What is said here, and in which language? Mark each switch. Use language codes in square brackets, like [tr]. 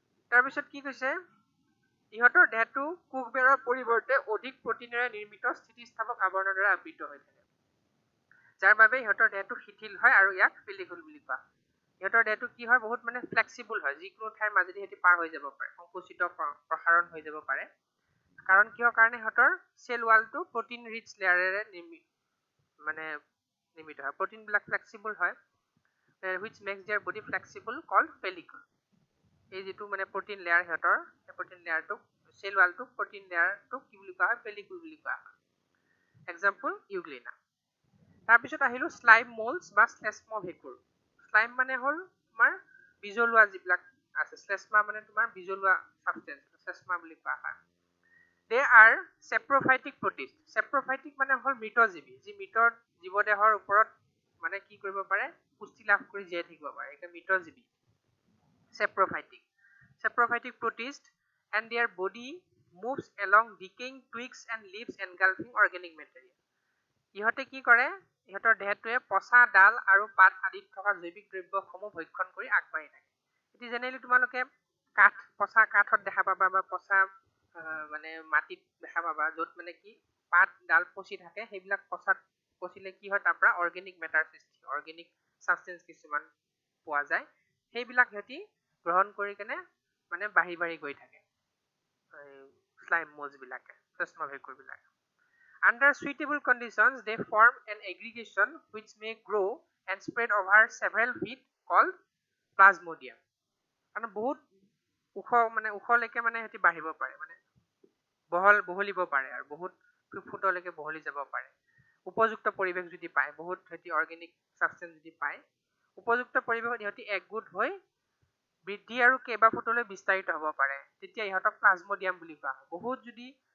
[as] তাৰপিছত কি কৈছে, ইহঁতৰ দেহটো কোষবেৰৰ পৰিৱৰ্তে অধিক প্ৰটিনেৰে নিৰ্মিত স্থিতিস্থাপক আৱৰণৰ দ্বাৰা আবৃত হৈ থাকে, যাৰ বাবে ইহঁতৰ দেহটো শিথিল হয় আৰু ইয়াক পেলিকুল বুলি কোৱা হয়। ইহঁতৰ দেহটো কি হয়, বহুত মানে ফ্লেক্সিবল হয়, যিকোনো ঠাইৰ মাজেদি সিহঁতি পাৰ হৈ যাব পাৰে, সংকুচিত প্ৰসাৰণ হৈ যাব পাৰে। কাৰণ কিহৰ কাৰণে, সিহঁতৰ চেল ৱালটো প্ৰটিন ৰিচ লেয়াৰেৰে নিৰ্মিত হয়। প্ৰটিনবিলাক ফ্লেক্সিবল হয়, [en] which makes their body flexible called pellicle. [as] এই যিটো মানে প্ৰটিন লেয়াৰ সিহঁতৰ, সেই প্ৰটিন লেয়াৰটোক, চেল ৱালটোক, প্ৰটিন লেয়াৰটোক কি বুলি কোৱা হয়, পেলিকুল বুলি কোৱা হয়। Example euglena. তাৰপিছত আহিলো স্লাইম মোল্ডছ বা শ্লেষ্মভেকুৰ। স্লাইম মানে হ'ল তোমাৰ বিজলুৱা যিবিলাক আছে, শ্লেষ্মা মানে তোমাৰ বিজলুৱা ছাবষ্টেন্স, শ্লেষ্মা বুলি কোৱা হয়। [en] They are saprophytic protist. [as] চেপ্ৰফাইটিক মানে হ'ল মৃতজীৱী, যি মৃত জীৱদেহৰ ওপৰত মানে কি কৰিব পাৰে, পুষ্টি লাভ কৰি জীয়াই থাকিব পাৰে, সেইকাৰণে মৃতজীৱী। [en] Saprophytic protist, and their body moves along decaying twigs and leaves engulfing organic material. [as] ইহঁতে কি কৰে, ইহঁতৰ দেহটোৱে পচা ডাল আৰু পাত আদিত থকা জৈৱিক দ্ৰব্যসমূহ ভক্ষণ কৰি আগবাঢ়ি থাকে। এতিয়া জেনেৰেলি তোমালোকে পচা কাঠত দেখা পাবা, বা পচা মানে মাটিত দেখা পাবা, য'ত মানে কি পাত ডাল পচি থাকে, সেইবিলাক পচিলে কি হয়, তাৰ পৰা অৰ্গেনিক মেটাৰ সৃষ্টি, অৰ্গেনিক ছাবষ্টেন্স কিছুমান পোৱা যায়। সেইবিলাক সিহঁতি গ্ৰহণ কৰি কেনে মানে বাঢ়ি গৈ থাকে, স্লাইম মোল্ডছ বিলাকে, শ্লেষ্মভেকুৰ বিলাকে। [en] Under suitable conditions, they form an aggregation which may grow and spread over several feet called plasmodium. [as] মানে বহুত ওখলৈকে মানে সিহঁতি বাঢ়িব পাৰে, মানে বহলিব পাৰে, আৰু বহুত ফুটলৈকে বহলি যাব পাৰে। উপযুক্ত পৰিৱেশ যদি পায়, বহুত সিহঁতি অৰ্গেনিক ছাবষ্টেন্স যদি পায়, উপযুক্ত পৰিৱেশত সিহঁতি একগোট হৈ বৃদ্ধি আৰু কেইবা ফুটলৈ বিস্তাৰিত হ'ব পাৰে, তেতিয়া ইহঁতক প্লাজমডিয়াম বুলি কোৱা হয়। বহুত যদি